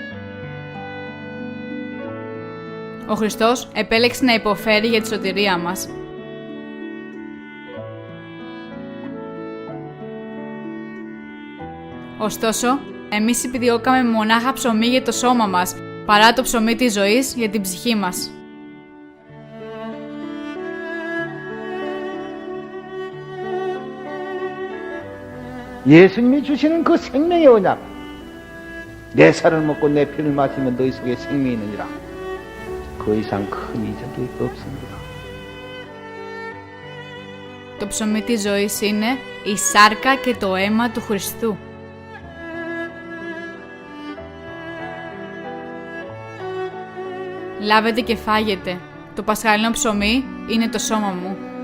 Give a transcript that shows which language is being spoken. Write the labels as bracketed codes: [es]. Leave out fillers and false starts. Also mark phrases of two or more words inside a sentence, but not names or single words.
[el] Ο Χριστός επέλεξε να υποφέρει για τη σωτηρία μας. Ωστόσο, εμείς επιδιώκαμε μονάχα ψωμί για το σώμα μας, παρά το ψωμί της ζωής για την ψυχή μας. [ko] 예수님이 주시는 그 생명의 언약, 내 살을 먹고 내 피를 마시면 너희 속에 생명이 있느니라. 그 이상 큰 이적이 없습니다. [el] Το ψωμί της ζωής είναι η σάρκα και το αίμα του Χριστού. Λάβετε και φάγετε. Το πασχαλινό ψωμί είναι το σώμα μου.